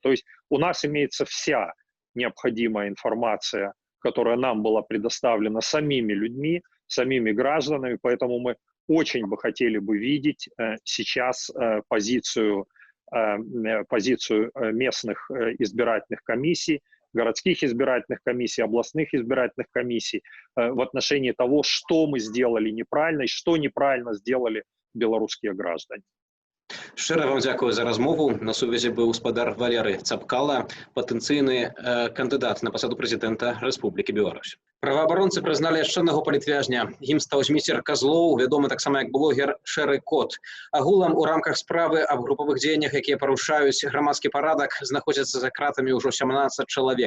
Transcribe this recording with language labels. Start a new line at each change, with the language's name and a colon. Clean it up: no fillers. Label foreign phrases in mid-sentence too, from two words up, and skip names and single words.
Russian: То есть у нас имеется вся необходимая информация, которая нам была предоставлена самими людьми, самими гражданами, поэтому мы очень бы хотели бы видеть сейчас позицию местных избирательных комиссий, городских избирательных комиссий, областных избирательных комиссий в отношении того, что мы сделали неправильно и что неправильно сделали белорусские граждане.
Belarusian: Шчыра вам дзякую за размову. На сувязі быў спадар Валерый Цапкала, патэнцыйны кандыдат на пасаду прэзідэнта Рэспублікі Беларусь. Праваабаронцы прызналі яшчэ аднаго палітвязня. Ім стаў зміцер Казлоў, вядомы таксама як блогер Шэры Кот. Агулам у рамках справы аб групавых дзеяннях, якія парушаюць грамадскі парадак, знаходзяцца за кратамі ўжо 17 чалавек.